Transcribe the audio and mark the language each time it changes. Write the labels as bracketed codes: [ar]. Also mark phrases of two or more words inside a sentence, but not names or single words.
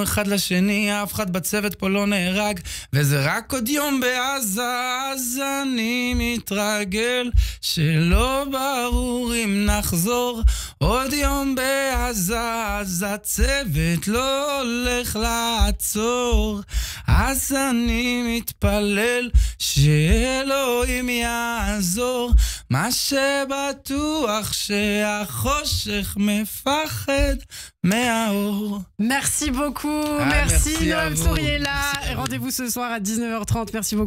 [he] אחד לשני, אף אחד בצוות פה לא נהרג, וזה רק עוד יום בעזה, אז אני מתרגל, שלא ברור אם נחזור, עוד יום בעזה, אז הצוות לא הולך לעצור, אז אני מתפלל, שאלוהים יעזור, מה שבטוח שהחושך מפחד מהאור. [fr] Merci beaucoup, merci Noam Tsurieli. Rendez-vous ce soir à 19h30, merci beaucoup.